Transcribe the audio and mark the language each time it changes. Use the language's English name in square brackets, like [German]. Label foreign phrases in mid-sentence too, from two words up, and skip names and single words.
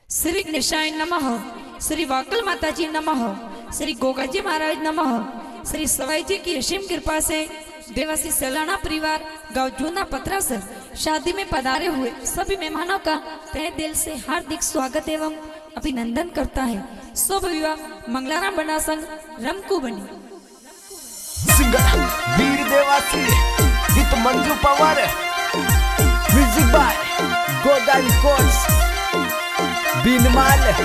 [Sanskrit] श्री गणेशाय नमः, श्री वाकल माता जी नमः, श्री गोगा जी महाराज नमः। [Hindi] श्री सवाई जी की असीम कृपा से देवासी सलाना परिवार गांव जूना पत्रासर शादी में पधारे हुए सभी मेहमानों का तहे दिल से हार्दिक स्वागत एवं अभिनंदन करता है। शुभ विवाह मंगलाराम बना संघ रमकू बनी। सिंगर वीर देवासी गीत मंजू पवार, [English] music by [Hindi] गोदा रिकॉर्ड्स बीनमाल।